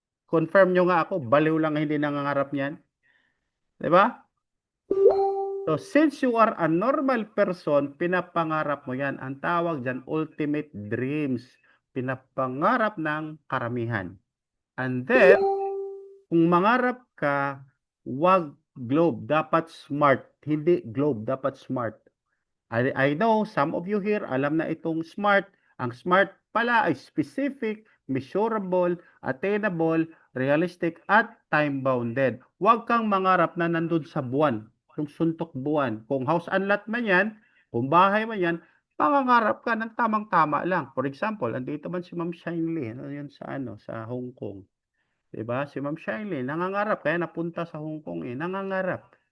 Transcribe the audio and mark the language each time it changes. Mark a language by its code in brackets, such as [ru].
[tl] Confirm nyo nga ako, baliw lang hindi nangangarap niyan. Di ba? [en] So, since you are a normal person, [tl] pinapangarap mo yan. Ang tawag dyan, ultimate dreams. Pinapangarap ng karamihan. [en] And then, [tl] kung mangarap ka, wag globe, dapat smart. Hindi globe, dapat smart. [en] I know some of you here, [tl] alam na itong smart. Ang smart pala ay [en] specific, measurable, attainable, realistic, at time-bounded. [tl] Huwag kang mangarap na nandun sa buwan, yung suntok buwan. Kung house and lot man yan, kung bahay man yan, mangangarap ka ng tamang-tama lang. [en] For example, [tl] andito man si Ma'am Shinely, ano yun sa sa Hong Kong. 'Di ba? Si Ma'am Shinely, nangangarap kaya napunta sa Hong Kong eh, nangangarap.